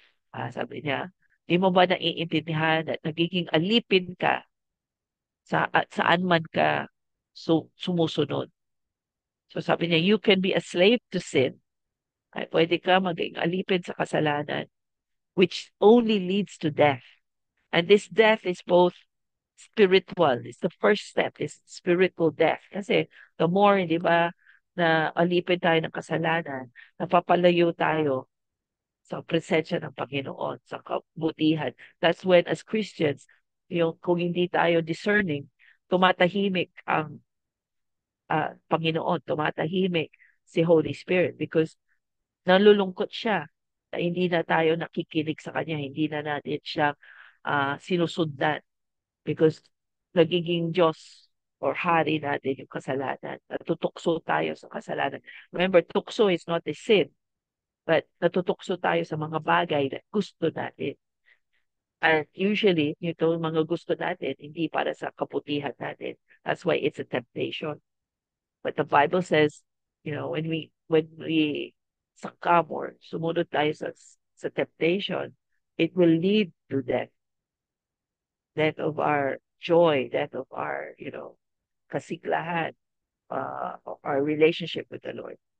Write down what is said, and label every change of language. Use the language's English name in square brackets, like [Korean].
[Filipino] Sabi niya, di mo ba naiintindihan at nagiging alipin ka at saan man ka sumusunod? [English] So [Filipino] sabi niya, [English] you can be a slave to sin. [Filipino] Pwede ka maging alipin sa kasalanan, [English] which only leads to death. And this death is both spiritual. It's the first step, is spiritual death. [Filipino] Kasi [English] the more, [Filipino] di ba, na alipin tayo ng kasalanan, napapalayo tayo sa presensya ng Panginoon, sa kabutihan. [English] That's when, as Christians, [Filipino] kung hindi tayo discerning, tumatahimik ang Panginoon, tumatahimik si Holy Spirit because nalulungkot siya na hindi na tayo nakikinig sa Kanya, hindi na natin siya sinusundan because nagiging Diyos or hari natin yung kasalanan. Natutukso tayo sa kasalanan. [English] Remember, [Filipino] tukso [English] is not a sin, but [Filipino] natutukso tayo sa mga bagay na gusto natin. [English] And usually, [Filipino] yung mga gusto natin, hindi para sa kabutihan natin. [English] That's why it's a temptation. But the Bible says, when we succumb or [Filipino] sumunod tayo sa [English] temptation, it will lead to death of our joy, death of our, [Filipino] kasiglahan, [English] of our relationship with the Lord.